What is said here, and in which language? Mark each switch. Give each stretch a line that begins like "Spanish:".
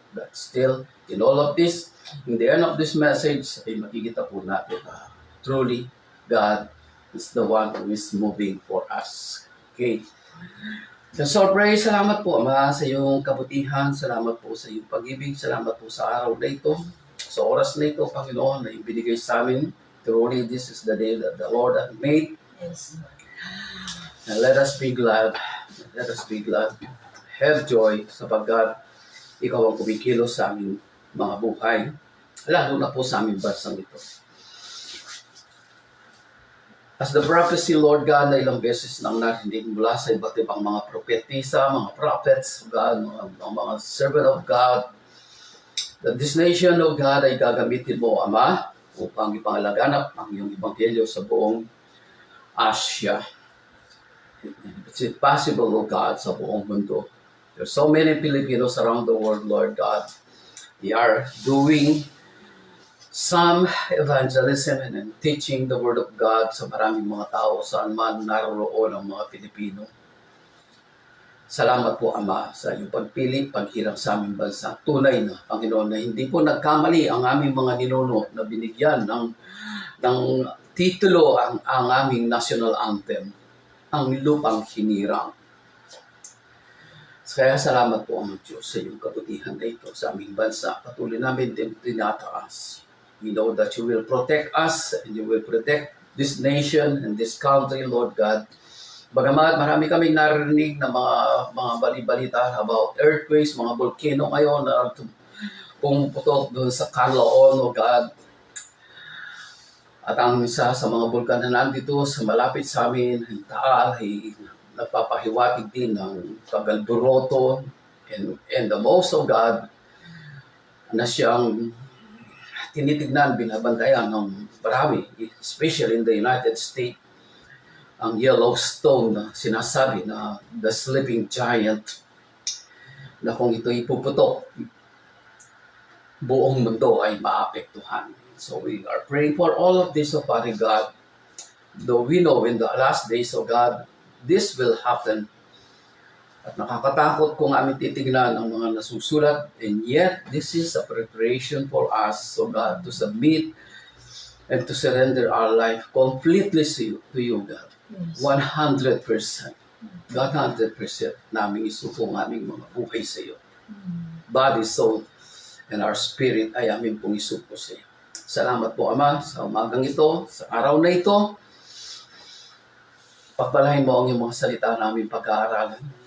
English: But still, in all of this, in the end of this message,
Filipino: ay makikita po natin na
English: truly, God is the one who is moving for us.
Filipino: Okay. So, pray, salamat po, Ama, sa iyong kabutihan. Salamat po sa iyong pag-ibig. Salamat po sa araw na ito. Sa oras na ito, Panginoon, na ibinigay sa amin.
English: Truly, this is the day that the Lord has made. Yes. And let us be glad. Let us be glad. Have joy
Filipino: sapagkat ikaw ang kumikilos sa aming mga buhay. lalo na po sa aming bansang ito. As the prophecy, Lord God, na ilang beses nang narinig mula sa iba't ibang mga propetisa, mga prophets, God, mga servant of God, that this nation, O God, ay gagamitin mo, Ama, upang ipangalaganap ang iyong ebanghelyo sa buong Asia.
English: It's impossible, O God,
Filipino: sa buong mundo.
English: There are so many Filipinos around the world, Lord God. They are doing some evangelism and teaching the Word of God
Filipino: sa maraming mga tao saan man naroroon ang mga Pilipino. Salamat po, Ama, sa iyong pagpili, paghirap sa aming bansa. Tunay na, Panginoon, na hindi po nagkamali ang aming mga ninuno na binigyan ng titulo ang aming national anthem, ang lupang hinirang. Kaya salamat po, Amang Diyos, sa iyong kabutihan na ito sa aming bansa. Patuloy namin din tinataas.
English: We know that you will protect us and you will protect this nation and this country, Lord God.
Filipino: Bagamat marami kaming narinig na mga balibalita about earthquakes, mga volcano ngayon na pumuputok doon sa Canlaon, oh God. At ang isa sa mga bulkan na nandito sa malapit sa amin, ang Taal, ay nagpapahiwatig din ng Tagalboroto and the most of God na siyang tinitignan, binabantayan ng marami, especially in the United States, ang Yellowstone na sinasabi na
English: the sleeping giant,
Filipino: na kung ito ipuputok, buong mundo ay maapektuhan.
English: So we are praying for all of this, O Father God, though we know in the last days, O God, this will happen.
Filipino: At nakakatakot kung aming titignan ang mga nasusulat,
English: and yet this is a preparation for us, so God, to submit and to surrender our life completely to you, God. Yes. 100%.
Filipino: 100% namin isuko ang aming mga buhay sa iyo.
English: Body, soul, and our spirit
Filipino: ay aming pong isuko sa iyo. Salamat po, Ama, sa umagang ito, sa araw na ito. Pagpalain mo ang iyong mga salita namin pag-aaralan.